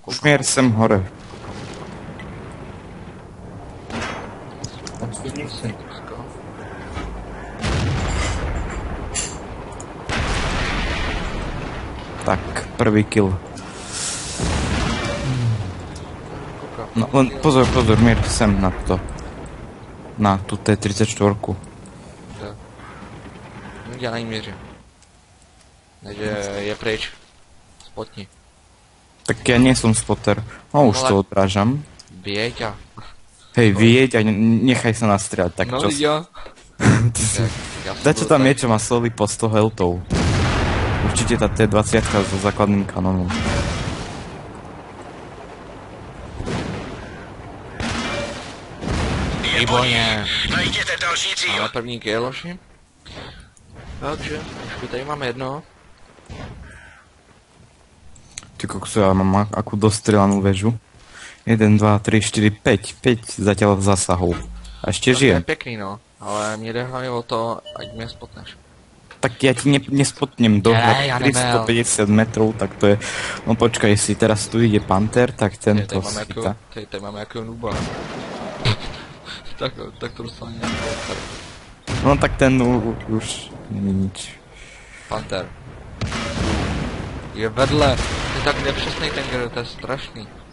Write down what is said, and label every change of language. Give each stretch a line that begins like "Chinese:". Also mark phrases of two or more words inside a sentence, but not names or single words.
Slovak: Směr sem hore. Tak, prvý kill. No, len pozor, mier sem na to. Na tu T34.
Czech: Já na ní měřím. Takže je pryč. Spotni.
Slovak: Tak ja nie som spotter. No už to odrážam. Bieď a... Hej, vyjeď a nechaj sa nastrieľať. Tak no čo? ja. Dačo tam je, čo má sloli po 100 healthov. Určite tá T20 so základným kanónom.
Czech: Výborně. Máme první kill, loši. Takže, už tady máme jedno.
Slovak: Ty kokso, ja mám akú dostrelanú väžu. 1, 2, 3, 4, 5 zatiaľ zasahov. A ešte žijem. To je pekný, no.
Czech: Ale mne jde hlavně o to, ať mě spotneš.
Slovak: Tak ja ti nespotnem do 350 metrov, tak to je... No počkaj, si teraz tu ide Panther, tak ten to schytá.
Czech: Tady máme jakého nuba. tak to dostane nějakou. No tak ten už není nič. Panther. Je vedle. Je tak nepřesnej ten grill, to je strašný.